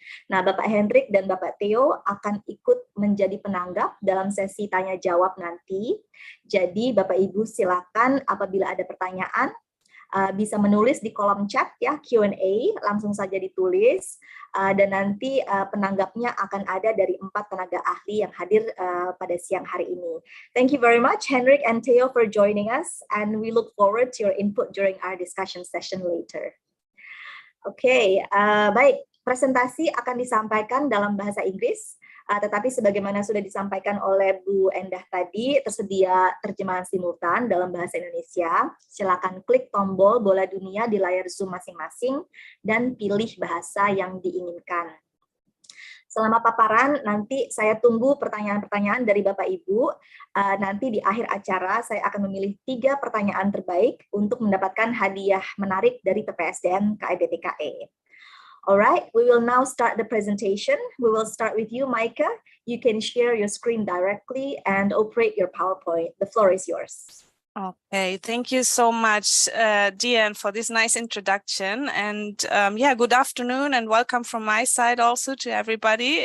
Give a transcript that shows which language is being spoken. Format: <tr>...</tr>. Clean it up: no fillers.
<id>Nah, Bapak Hendrik dan Bapak Theo akan ikut menjadi penanggap dalam sesi tanya jawab nanti. Jadi Bapak Ibu silakan apabila ada pertanyaan, Bisa menulis di kolom chat ya, Q&A, langsung saja ditulis. Dan nanti penanggapnya akan ada dari 4 tenaga ahli yang hadir pada siang hari ini.</id> <en>Thank you very much, Henrik and Theo, for joining us, and we look forward to your input during our discussion session later.</en> <id>Oke, baik. Presentasi akan disampaikan dalam bahasa Inggris, tetapi sebagaimana sudah disampaikan oleh Bu Endah tadi, tersedia terjemahan simultan dalam bahasa Indonesia. Silakan klik tombol bola dunia di layar Zoom masing-masing dan pilih bahasa yang diinginkan. Selama paparan, nanti saya tunggu pertanyaan-pertanyaan dari Bapak Ibu. Nanti di akhir acara, saya akan memilih 3 pertanyaan terbaik untuk mendapatkan hadiah menarik dari PPSDM KEBTKE.</id> <en>Alright, we will now start the presentation. We will start with you, Maika. You can share your screen directly and operate your PowerPoint. The floor is yours. Okay, thank you so much, Diane, for this nice introduction. And yeah, good afternoon and welcome from my side also to everybody.</en>